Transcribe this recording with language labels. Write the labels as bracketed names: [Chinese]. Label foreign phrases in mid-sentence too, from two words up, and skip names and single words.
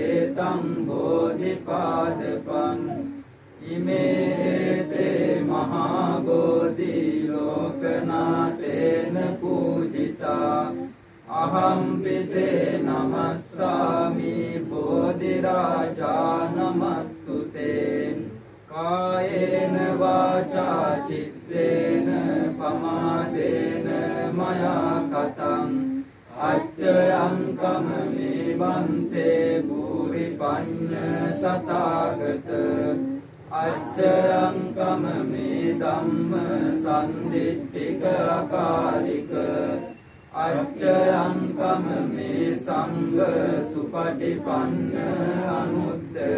[Pali] तं बोधिपादपन् इमे ते महाबोधि लोकनाथेन पूजिता अहं पिते नमस्सामि बोधिराजा नमस्तुते कायेन वाचा चित्तेन पमादेन मया कथम् अच्छयं कममे बन्ते තථාගත අච්චයං කම මේ ධම්ම සම්දිට්ඨික අකාලික අච්චයං කම මේ සංඝ සුපටිපන්න අනුත්තර.